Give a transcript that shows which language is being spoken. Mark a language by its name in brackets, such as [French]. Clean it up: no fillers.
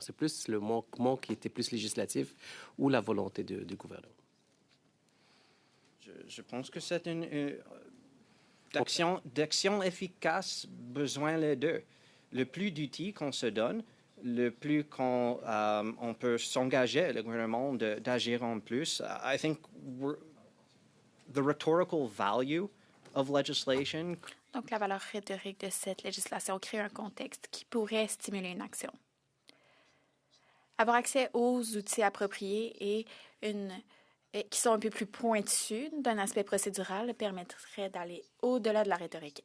[French] C'est plus le manquement qui était plus législatif ou la volonté du gouvernement? Je pense que c'est une d'action efficace, besoin les deux. Le plus d'outils qu'on se donne, le plus on peut s'engager, le gouvernement, d'agir en plus. [English] I think the rhetorical value of legislation. [French] Donc, la valeur rhétorique de cette législation crée un contexte qui pourrait stimuler une action. Avoir accès aux outils appropriés et qui sont un peu plus pointus d'un aspect procédural permettrait d'aller au-delà de la rhétorique.